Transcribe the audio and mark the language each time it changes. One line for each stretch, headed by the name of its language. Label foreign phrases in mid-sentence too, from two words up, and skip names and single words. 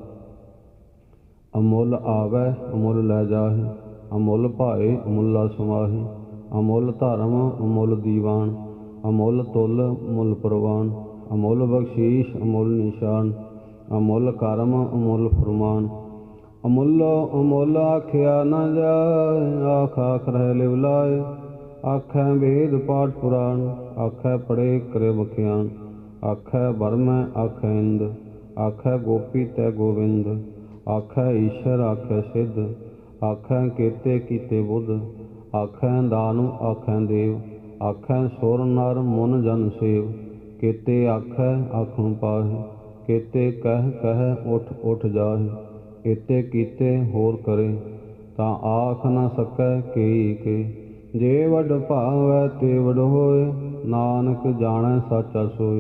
Punjabi: ਅਮੁਲ ਆਵੈ ਅਮੁਲ ਲੈ ਜਾਹੇ, ਅਮੁਲ ਭਾਏ ਅਮੁਲਾ ਸਮਾਹੇ। ਅਮੁਲ ਧਰਮ ਅਮੁਲ ਦੀਬਾਣ, ਅਮੁਲ ਤੁਲ ਮੁਲ ਪਰਵਾਣ। ਅਮੁਲ ਬਖਸੀਸ ਅਮੁਲ ਨੀਸਾਣ, ਅਮੁਲ ਕਰਮ ਅਮੁਲ ਫੁਰਮਾਣ। ਅਮੁਲੋ ਅਮੁਲ ਆਖਿਆ ਨ ਜਾਏ, ਆਖ ਆਖ ਰਹ ਲਿਵ ਲਾਏ। ਆਖੈ ਵੇਦ ਪਾਠ ਪੁਰਾਣ, ਆਖੈ ਪੜੇ ਕਰੇ ਵਖਿਆਣ। ਆਖੈ ਬਰਮੈ ਆਖੈ ਇੰਦ, ਆਖੈ ਗੋਪੀ ਤੈ ਗੋਵਿੰਦ। ਆਖੈ ਈਸਰ ਆਖੈ ਸਿਧ, ਆਖੈ ਕੇਤੇ ਕੀਤੇ ਬੁਧ। ਆਖੈ ਦਾਨਵ ਆਖੈ ਦੇਵ, ਆਖੈ ਸੁਰ ਨਰ ਮੁਨ ਜਨ ਸੇਵ। ਕੇਤੇ ਆਖੈ ਆਖਣ ਪਾਹੇ, ਕੇਤੇ ਕਹ ਕਹ ਉਠ ਉਠ ਜਾਹੇ। ਇਤੇ ਕੀਤੇ ਹੋਰ ਕਰੇ, ਤਾਂ ਆਖ ਨ ਸਕੈ ਕੇਈ ਕੇ। ਜੇ ਵਡ ਭਾਵੈ ਤੇ ਵਡ ਹੋਏ, ਨਾਨਕ ਜਾਣੈ ਸਾਚਾ ਸੋਏ।